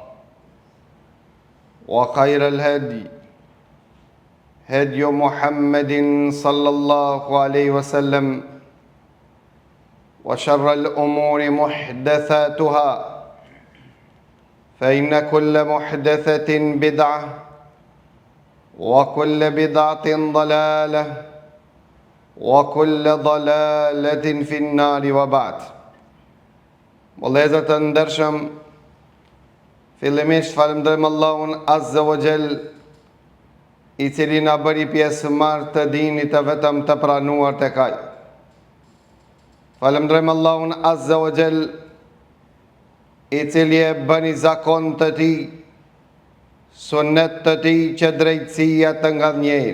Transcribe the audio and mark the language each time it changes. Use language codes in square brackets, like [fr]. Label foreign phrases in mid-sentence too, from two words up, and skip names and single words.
[ar] وخير الهدي هدي محمد صلى الله عليه وسلم وشر الأمور محدثاتها فإن كل محدثة بدعة وكل بدعة ضلالة وكل ضلالة في النار وبعد. [sq] Vëllezër të ndershëm, fillimisht falenderojmë Allahun [ar] عز وجل, [sq] i cili na bëri pjesëmarrë të dinit të vetëm të pranuar tek Ai. Falenderojmë Allahun [ar] عز وجل, [sq] i cili e bëni zakon të Tij, sunnet të Tij që drejtësia të ngadhnjejnë.